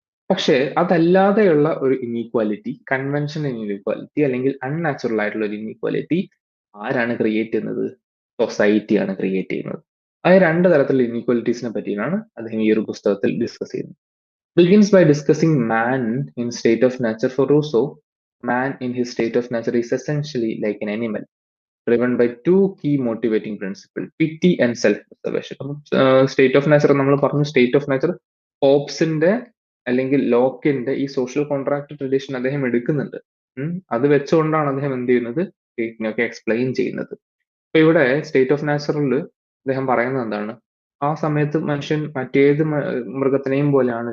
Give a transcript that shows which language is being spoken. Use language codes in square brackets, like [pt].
[ml] പക്ഷേ അതല്ലാതെയുള്ള ഒരു inequality, conventional inequality അല്ലെങ്കിൽ അൺനാച്ചുറൽ ആയിട്ടുള്ള ഒരു ഇനീക്വാലിറ്റി ആരാണ് ക്രിയേറ്റ് ചെയ്യുന്നത്? സൊസൈറ്റിയാണ് ക്രിയേറ്റ് ചെയ്യുന്നത്. അത് രണ്ട് തരത്തിലുള്ള ഇനീക്വാലിറ്റീസിനെ പറ്റിയാണ് അദ്ദേഹം ഈ ഒരു പുസ്തകത്തിൽ ഡിസ്കസ് ചെയ്യുന്നത്. [en] Begins by discussing man in state of nature. For Rousseau, man in his state of nature is essentially like an animal, driven by two key motivating principles, pity and self-preservation. [ml] State of nature നമ്മൾ പറഞ്ഞു. State of nature ഹോബ്സിന്റെ അല്ലെങ്കിൽ ലോക്കിന്റെ ഈ social contract tradition അദ്ദേഹം എടുക്കുന്നുണ്ട്. അത് വെച്ചുകൊണ്ടാണ് അദ്ദേഹം എന്ത് ചെയ്യുന്നത്? സ്റ്റേറ്റിനെയൊക്കെ എക്സ്പ്ലെയിൻ ചെയ്യുന്നത്. അപ്പൊ ഇവിടെ സ്റ്റേറ്റ് ഓഫ് നാച്ചുറൽ അദ്ദേഹം പറയുന്നത് എന്താണ്? ആ സമയത്ത് മനുഷ്യൻ മറ്റേത് മൃഗത്തിനെയും പോലെയാണ്.